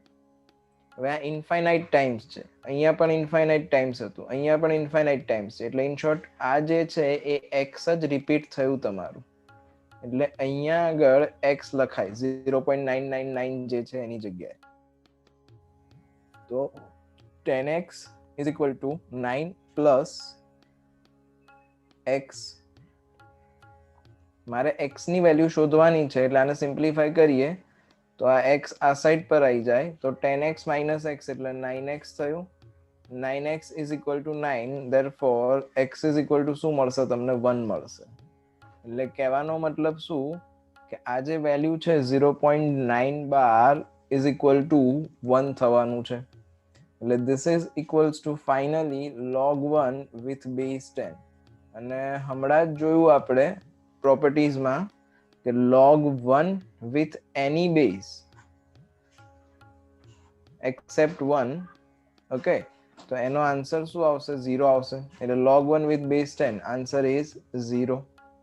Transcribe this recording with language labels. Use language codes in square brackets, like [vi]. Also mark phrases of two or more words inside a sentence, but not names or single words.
[gu] હવે આ [en] infinite times [gu] છે, અહીંયા પણ [en] infinite times [gu] હતું, અહીંયા પણ [en] infinite times [gu] છે, એટલે [en] in short [gu] આ જે છે એ x જ રિપીટ થયું તમારું, એટલે અહીંયા આગળ x લખાય 0.999 જે છે એની જગ્યાએ. [en] તો 10x is equal to 9 plus x. [gu] મારે x ની વેલ્યુ શોધવાની છે એટલે આને સિમ્પ્લિફાય કરીએ તો આ x આ સાઈડ પર આવી જાય તો [en] 10x minus x [gu] એટલે 9x થયું. [en] 9x is equal to 9, therefore x is equal to [gu] શું મળશે તમને? 1 મળશે. એટલે કહેવાનો મતલબ શું કે આ જે વેલ્યુ છે [en] 0.9 is equal to 1 [gu] થવાનું છે. [en] એટલે this is equals to finally log 1 with base 10. [gu] અને હમણાં જ જોયું આપણે પ્રોપર્ટીઝમાં કે [en] log 1 with any base except 1, [gu] ઓકે, તો એનો આન્સર શું આવશે? 0 આવશે. [en] એટલે log 1 with base 10 આન્સર is 0.